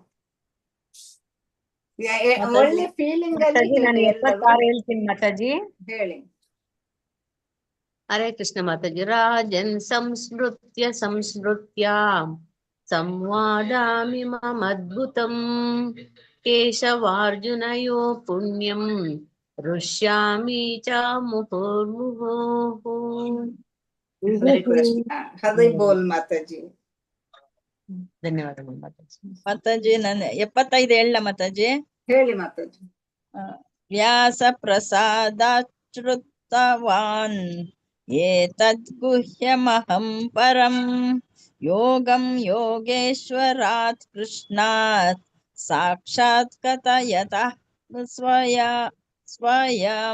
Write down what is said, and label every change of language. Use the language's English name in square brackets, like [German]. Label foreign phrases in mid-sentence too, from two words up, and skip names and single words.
[Kannada] ಒಳ್ಳೆ ಫೀಲಿಂಗ್ ಅಲ್ಲಿ ಹೇಳಿ. 76 ಹೇಳ್ತೀನಿ ಮಾತಾಜಿ. ಹೇಳಿ. ಹರೇ ಕೃಷ್ಣ ಮಾತಾಜಿ. [Sanskrit] ರಾಜನ್ ಸಂಸ್ಮೃತ್ಯ ಸಂಸ್ಮೃತ್ಯ ಸಂವಾದಾಮಿ ಮದ್ಭುತಂ ಕೇಶವಾರ್ಜುನಯೋ ಪುಣ್ಯಂ ಋಷ್ಯಾಮಿ ಚ ಮುಹುರ್ಮುಹುಃ. [Kannada] ಹರೇ ಕೃಷ್ಣ. ಹರೇ ಬೋಲ್ ಮಾತಾಜಿ. ಧನ್ಯವಾದಗಳು ಮಾತಾಜಿ. ಮಾತಾಜಿ ನಾನು 75 ಹೇಳ ಮಾತಾಜಿ. ಹೇಳಿ ಮಾತಾಜಿ. [Sanskrit] ವ್ಯಾಸ ಪ್ರಸಾದಾಚ್ಯುತವಾನ್ ಏತದ್ ಗುಹ್ಯಮಹಂ ಪರಂ ಯೋಗಂ ಯೋಗೇಶ್ವರಾತ್ ಕೃಷ್ಣಾತ್ ಸಾಕ್ಷಾತ್ ಕಥಯತಃ ಸ್ವಯಂ.